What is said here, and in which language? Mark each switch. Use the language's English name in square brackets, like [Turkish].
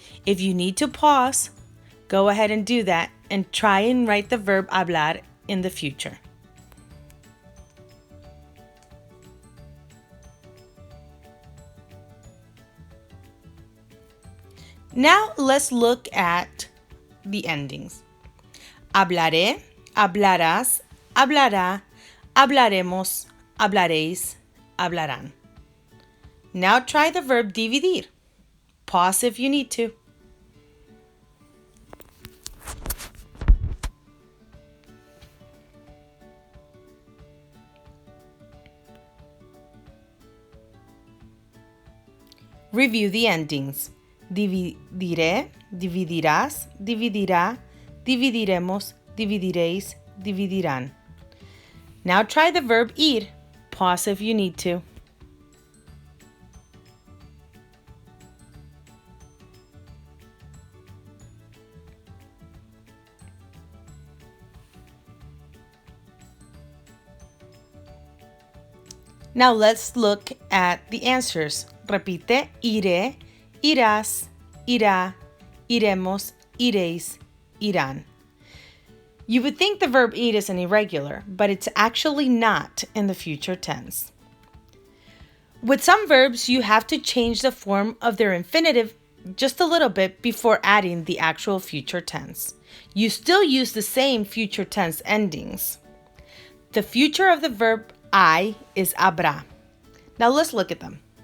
[English] If you need to pause, go ahead and do that and try and write the verb hablar in the future. Now let's look at the endings. [Spanish] Hablaré, hablarás, hablará, hablaremos, hablaréis, hablarán. [English] Now try the verb dividir. Pause if you need to. Review the endings. [Spanish] Dividiré, dividirás, dividirá, dividiremos, dividiréis, dividirán. [English] Now try the verb ir. Pause if you need to. Now let's look at the answers. [Spanish] Repite, iré, irás, irá, iremos, iréis, irán. [English] You would think the verb ir is an irregular, but it's actually not in the future tense. With some verbs, you have to change the form of their infinitive just a little bit before adding the actual future tense. You still use the same future tense endings. The future of the verb I is habrá. Now let's look at them.